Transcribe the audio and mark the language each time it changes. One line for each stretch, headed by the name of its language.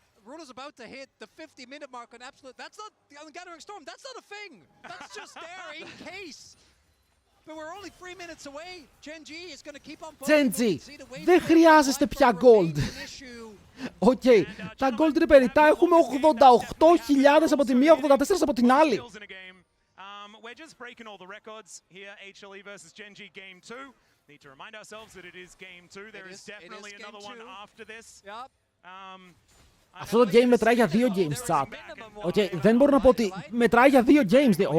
English: Ruler's about to hit the 50-minute mark on absolute. That's not on Gathering Storm. That's not a thing. That's just there in case. But we're only 3 minutes away. Geng is going to keep on pushing.
Greek: Geng, δεν χρειάζεστε πια gold. Οκ, τα gold είναι περιττά. Έχουμε 88.000 από τη μία, 84 από την άλλη.
English: We're just breaking all the records here. HLE versus Geng game 2. Need to remind ourselves that it is game 2. There is definitely another one after this.
Greek: Αυτό το game μετράει για 2 games, chat. Οκ, δεν μπορώ να πω ότι μετράει για 2 games.